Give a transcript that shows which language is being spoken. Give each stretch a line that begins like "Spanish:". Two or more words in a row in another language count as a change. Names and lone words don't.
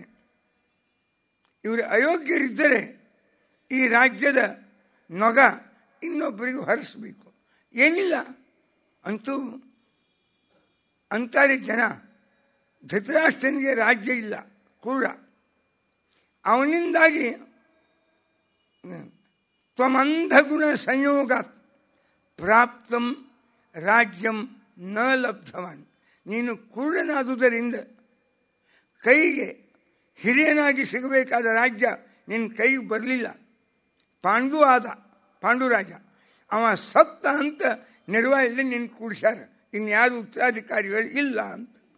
Kannada: ಇವರು ಅಯೋಗ್ಯರಿದ್ದರೆ ಈ ರಾಜ್ಯದ ನೊಗ ಇನ್ನೊಬ್ಬರಿಗೆ ಹೊರಿಸಬೇಕು. ಏನಿಲ್ಲ, ಅಂತೂ ಅಂತಾರೆ ಜನ, ಧೃತರಾಷ್ಟ್ರನಿಗೆ ರಾಜ್ಯ ಇಲ್ಲ, ಕುರುಡ.
Sanskrit: ಅವನಿಂದಾಗಿ ತ್ವಮಂಧಗುಣ ಸಂಯೋಗಾತ್ ಪ್ರಾಪ್ತಂ ರಾಜ್ಯಂ ನ ಲಬ್ಧವಾನ್.
Kannada: ನೀನು ಕುರುಡನಾದುದರಿಂದ ಕೈಗೆ ಹಿರಿಯನಾಗಿ ಸಿಗಬೇಕಾದ ರಾಜ್ಯ ನಿನ್ನ ಕೈಗೆ ಬರಲಿಲ್ಲ. ಪಾಂಡುರಾಜ ಅವ ಸತ್ತ ಅಂತ ನಿರ್ವಾಹದಲ್ಲಿ ನಿನ್ನ ಕೂಡಿಸ್ಯಾರ, ಇನ್ಯಾರು ಉತ್ತರಾಧಿಕಾರಿಗಳು ಇಲ್ಲ ಅಂತ.